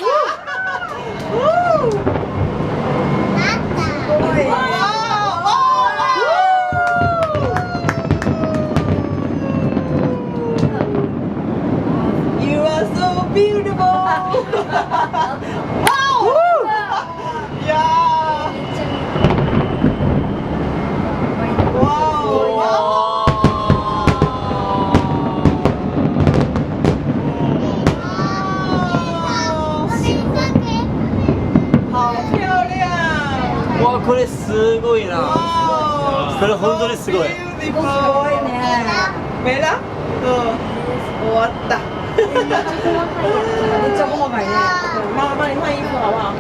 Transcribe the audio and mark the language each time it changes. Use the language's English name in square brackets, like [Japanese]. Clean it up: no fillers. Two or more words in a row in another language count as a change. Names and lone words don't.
[English] You are so beautiful. Wow. Yeah. Wow. [Japanese] わ、これすごいな。これ本当にすごい。すごいね。メラ？終わった。めっちゃ細かいね。 [Chinese] 妈妈，你换衣服好不好？